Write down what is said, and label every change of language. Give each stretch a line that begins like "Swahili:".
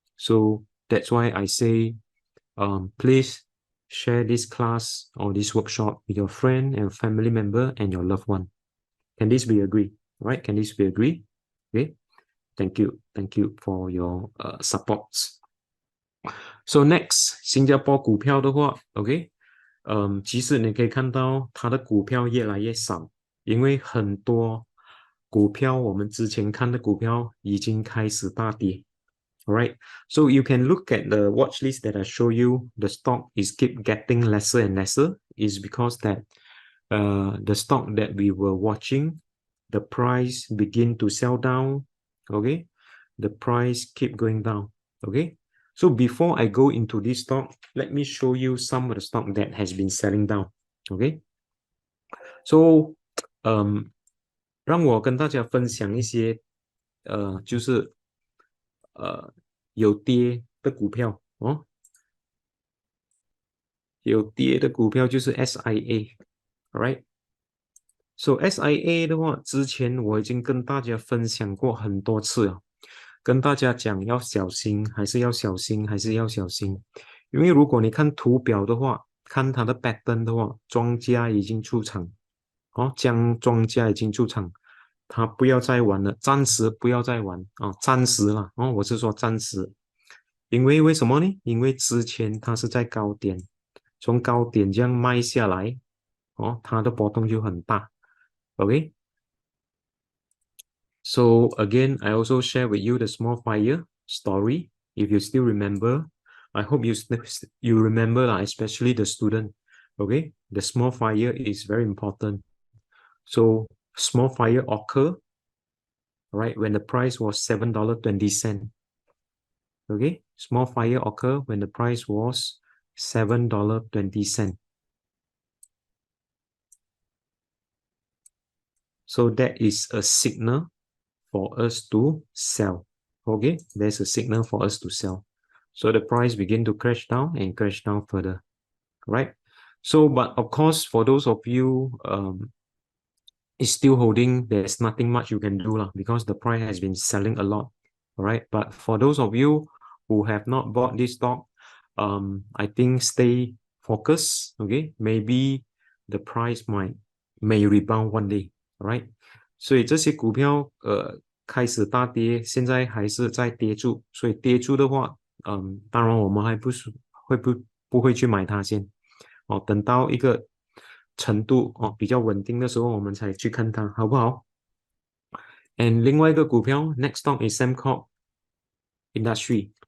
English: So that's why I say please share this class or this workshop with your friend and family member and your loved one. Can this be agreed? Right? Can this be agreed? Okay. Thank you. Thank you for your supports. So next,
Chinese: 新加坡股票的话 ，OK，其实你可以看到它的股票越来越少，因为很多股票我们之前看的股票已经开始大跌。
English: Alright, so you can look at the watch list that I show you. The stock is keep getting lesser and lesser. Is because that the stock that we were watching, the price begin to sell down. Okay, the price keep going down. Okay, So before I go into this stock, let me show you some of the stock that has been selling down. Okay.
Chinese: So, 让我跟大家分享一些，就是有跌的股票哦，有跌的股票就是 SIA，right？ So SIA 的话，之前我已经跟大家分享过很多次了，跟大家讲要小心，还是要小心，还是要小心。因为如果你看图表的话，看它的 pattern 的话，庄家已经出场，哦，庄家已经出场，他不要再玩了，暂时不要再玩啊，暂时了，哦，我是说暂时，因为为什么呢？因为之前它是在高点，从高点这样卖下来，哦，它的波动就很大。 Okay.
English: So again, I also share with you the small fire story. If you still remember, I hope you remember, especially the student. Okay, the small fire is very important. So small fire occur, right, when the price was $7.20. Okay, small fire occur when the price was $7.20. So that is a signal for us to sell. Okay, there's a signal for us to sell. So the price begin to crash down and crash down further, right? So, but of course, for those of you is still holding, there's nothing much you can do because the price has been selling a lot, all right? But for those of you who have not bought this stock, I think stay focused, okay? Maybe the price may rebound one day, all right?
Chinese: 所以这些股票开始大跌，现在还是在跌住，所以跌住的话，当然我们还不会去买它先，哦，等到一个程度哦比较稳定的时候，我们才去看它，好不好？And 另外一个股票
English: next stock is Sembcorp Industry.